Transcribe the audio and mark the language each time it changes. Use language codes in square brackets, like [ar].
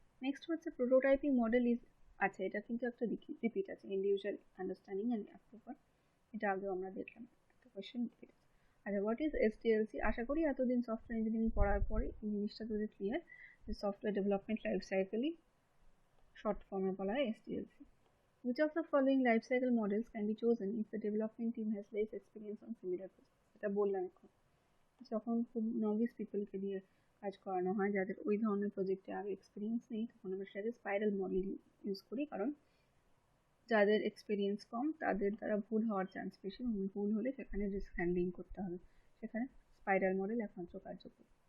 [bn] Next হচ্ছে [en] prototyping model is, [bn] আচ্ছা এটা কিন্তু একটা রিপিট আছে, [en] individual understanding and approval, [bn] এটা আগেও আমরা দেখলাম একটা কোয়েশ্চেন রিপিট আছে। আচ্ছা, [en] What is SDLC? [bn] আশা করি এতদিন সফটওয়্যার ইঞ্জিনিয়ারিং পড়ার পরে এই জিনিসটা তোদের ক্লিয়ার, যে সফটওয়্যার ডেভেলপমেন্ট লাইফ সাইকেলই শর্ট ফর্মে বলা হয় এসডিএলসি। [en] Which of the following life cycle models can be chosen if the development team has less experience on similar projects? [bn] এটা বললাম এখন, যখন খুব নভিস পিপলকে দিয়ে কাজ করানো হয় যাদের ওই ধরনের প্রজেক্টে আগে এক্সপিরিয়েন্স নেই, তখন আমরা সেটাকে স্পাইরাল মডেল ইউজ করি, কারণ যাদের এক্সপিরিয়েন্স কম তাদের দ্বারা ভুল হওয়ার চান্স বেশি, এবং ভুল হলে সেখানে রিস্ক হ্যান্ডলিং করতে হবে, সেখানে স্পাইরাল মডেল একমাত্র কার্যকর।